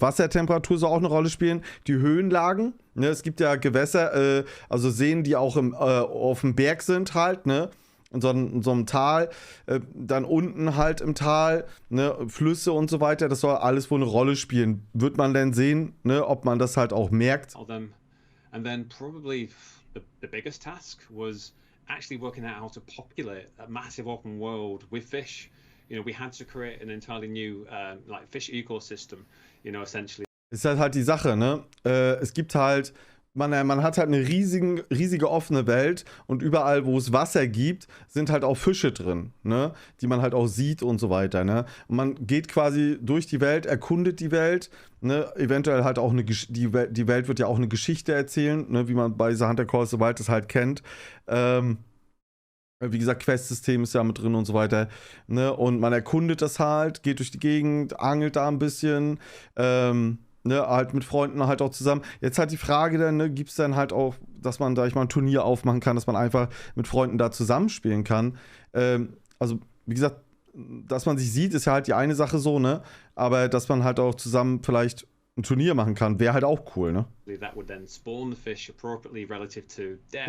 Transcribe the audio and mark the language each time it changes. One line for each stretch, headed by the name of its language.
German: Wassertemperatur soll auch eine Rolle spielen. Die Höhenlagen, ne, es gibt ja Gewässer, also Seen, die auch auf dem Berg sind halt, ne, in so einem Tal, dann unten halt im Tal, ne, Flüsse und so weiter, das soll alles wohl eine Rolle spielen. Wird man denn sehen, ne, ob man das halt auch merkt?
English: And then probably the biggest task was actually working out how to populate a massive open world with fish. We had to create an entirely new fish ecosystem, essentially.
German: Ist halt die Sache, ne? Es gibt halt, man hat halt eine riesige offene Welt und überall, wo es Wasser gibt, sind halt auch Fische drin, ne? Die man halt auch sieht und so weiter, ne? Und man geht quasi durch die Welt, erkundet die Welt, ne? Eventuell halt auch die Welt wird ja auch eine Geschichte erzählen, ne? Wie man bei The Hunter Calls the Wild das halt kennt. Wie gesagt, Quest-System ist ja mit drin und so weiter, ne? Und man erkundet das halt, geht durch die Gegend, angelt da ein bisschen, ne, halt mit Freunden halt auch zusammen. Jetzt halt die Frage dann, ne, gibt es dann halt auch, dass man, sag ich mal, ein Turnier aufmachen kann, dass man einfach mit Freunden da zusammenspielen kann. Also, wie gesagt, dass man sich sieht, ist ja halt die eine Sache so, ne? Aber dass man halt auch zusammen vielleicht ein Turnier machen kann, wäre halt auch cool, ne?
English: That would then spawn the fish appropriately relative to depth,